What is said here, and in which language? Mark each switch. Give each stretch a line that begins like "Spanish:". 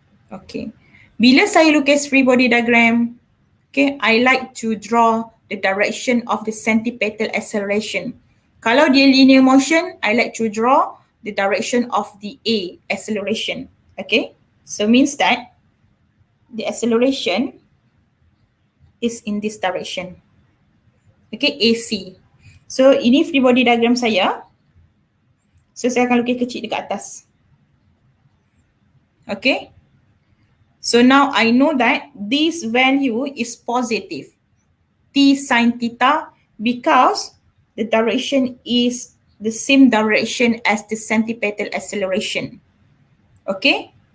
English: Okay.
Malay: Bila saya lukis
English: free body diagram, okay, I like to draw the direction of the centripetal acceleration.
Malay: Kalau dia
English: linear motion, I like to draw the direction of the A acceleration. Okay. So means that the acceleration is in this direction.
Malay: Okay, AC. So ini free body diagram saya. So saya akan lukis kecil dekat atas. Okay.
English: So now I know that this value is positive. T sin theta because the direction is the same direction as the centripetal acceleration. Okay.